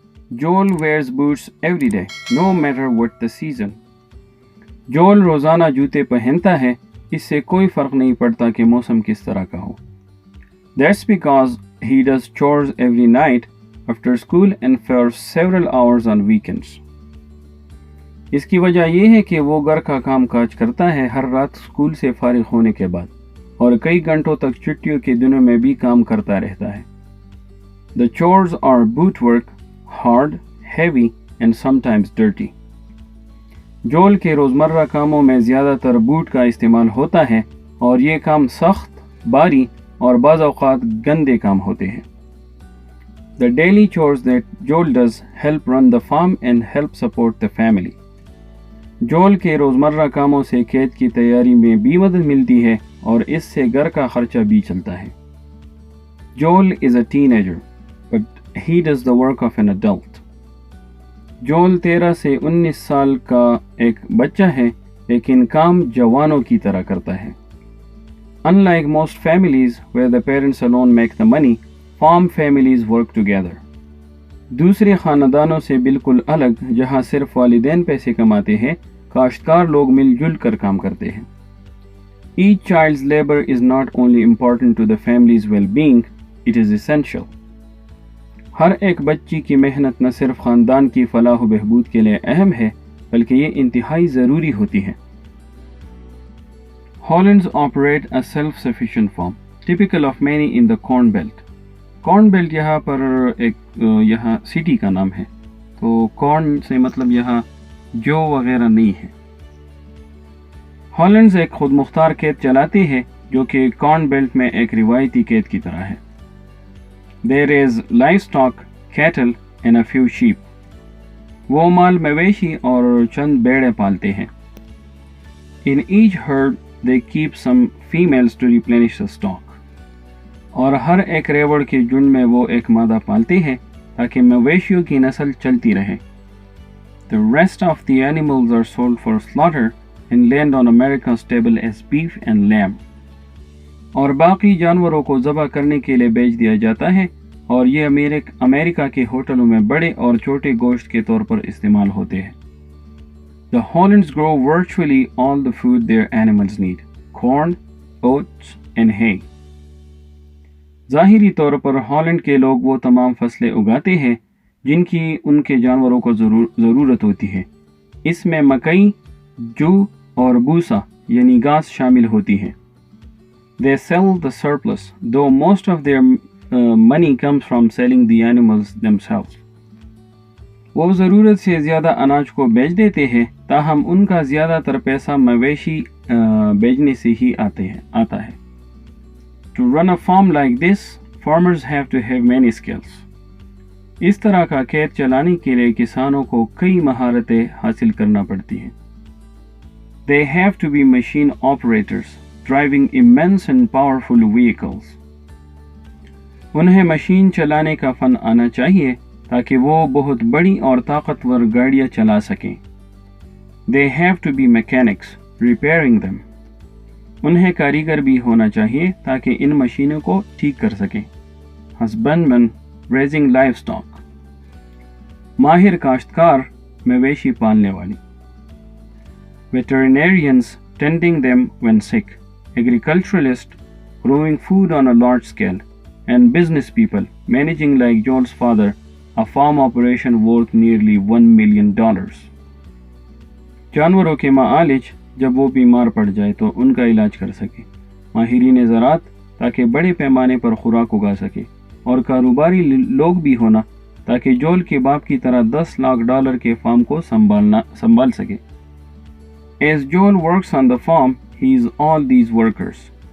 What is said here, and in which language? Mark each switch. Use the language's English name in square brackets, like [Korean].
[English] Joel wears boots every day, no matter what the season. [Urdu] Joel روزانہ جوتے پہنتا ہے, اس سے کوئی فرق نہیں پڑتا کہ موسم کس طرح کا ہو. [English] That's because he does chores every night after school and for several hours on weekends. [Urdu] اس کی وجہ یہ ہے کہ وہ گھر کا کام کاج کرتا ہے ہر رات اسکول سے فارغ ہونے کے بعد, اور کئی گھنٹوں تک چھٹیوں کے دنوں میں بھی کام کرتا رہتا ہے. [English] The chores are boot work, hard, heavy and sometimes dirty. [Urdu] جول کے روزمرہ کاموں میں زیادہ تر بوٹ کا استعمال ہوتا ہے, اور یہ کام سخت, بھاری اور بعض اوقات گندے کام ہوتے ہیں. [English] The daily chores that Joel does help run the farm and help support the family. [Urdu] جول کے روزمرہ کاموں سے کھیت کی تیاری میں بھی مدد ملتی ہے, اور اس سے گھر کا خرچہ بھی چلتا ہے. [English] Joel is a teenager, but he does the work of an adult. [Urdu] جول 13 سے 19 سال کا ایک بچہ ہے, لیکن کام جوانوں کی طرح کرتا ہے. [English] Unlike most families where the parents alone make the money, farm families work together. [Urdu] دوسرے خاندانوں سے بالکل الگ, جہاں صرف والدین پیسے کماتے ہیں, کاشتکار لوگ مل جل کر کام کرتے ہیں. [English] Each child's labor is not only important to the family's well-being, it is essential. [Urdu] ہر ایک بچی کی محنت نہ صرف خاندان کی فلاح و بہبود کے لیے اہم ہے, بلکہ یہ انتہائی ضروری ہوتی ہے. [English] Hollands operate a self-sufficient farm, typical of many in the Corn Belt. [Urdu] Corn belt یہاں پر یہاں سٹی کا نام ہے, تو کارن سے مطلب یہاں جو وغیرہ نہیں ہے. ہالینڈز ایک خود مختار کھیت چلاتے ہیں, جو کہ کارن بیلٹ میں ایک روایتی کھیت کی طرح ہے. [English] They raise livestock, cattle and a few sheep. [Urdu] وہ مال مویشی اور چند بیڑے پالتے ہیں. [English] In each herd they keep some females to replenish the stock. [Urdu] اور ہر ایک ریوڑ کے جھنڈ میں وہ ایک مادہ پالتے ہیں تاکہ مویشیوں کی نسل چلتی رہے. [English] The rest of the animals are sold for slaughter and land on America's table as beef and lamb. [Urdu] اور باقی جانوروں کو ذبح کرنے کے لیے بیچ دیا جاتا ہے, اور یہ امریکہ کے ہوٹلوں میں بڑے اور چھوٹے گوشت کے طور پر استعمال ہوتے ہیں. [English] The Hollands grow virtually all the food their animals need: corn, oats and hay. [Urdu] ظاہری طور پر ہالینڈ کے لوگ وہ تمام فصلیں اگاتے ہیں جن کی ان کے جانوروں کو ضرورت ہوتی ہے. اس میں مکئی, جو اور بوسا یعنی گھاس شامل ہوتی ہے. [English] They sell the surplus, though most of their money comes from selling the animals themselves. [Urdu] وہ ضرورت سے زیادہ اناج کو بیچ دیتے ہیں, تاہم ان کا زیادہ تر پیسہ مویشی بیچنے سے ہی آتا ہے. [English] To run a farm like this, farmers have to have many skills. [Urdu] اس طرح کا کھیت چلانے کے لیے کسانوں کو کئی مہارتیں حاصل کرنا پڑتی ہیں. [English] They have to be machine operators, driving immense and powerful vehicles. [Urdu] انہیں مشین چلانے کا فن آنا چاہیے تاکہ وہ بہت بڑی اور طاقتور گاڑیاں چلا سکیں. [English] They have to be mechanics, repairing them. [Urdu] انہیں کاریگر بھی ہونا چاہیے تاکہ ان مشینوں کو ٹھیک کر سکیں. [English] Husbandman, raising livestock. [Urdu] ماہر کاشتکار, مویشی پالنے والی. [English] Veterinarians, tending them when sick. Agriculturalists, growing food on a large scale. And business people, managing like Joel's father, a farm operation worth nearly $1 million. [Urdu] جانوروں کے معالج, جب وہ بیمار پڑ جائے تو ان کا علاج کر سکے. ماہرین زراعت, تاکہ بڑے پیمانے پر خوراک اگا سکے. اور کاروباری لوگ بھی ہونا تاکہ جول کے باپ کی طرح $10 لاکھ کے فارم کو سنبھال سکے. [English] As Joel works on the farm, he is all these workers.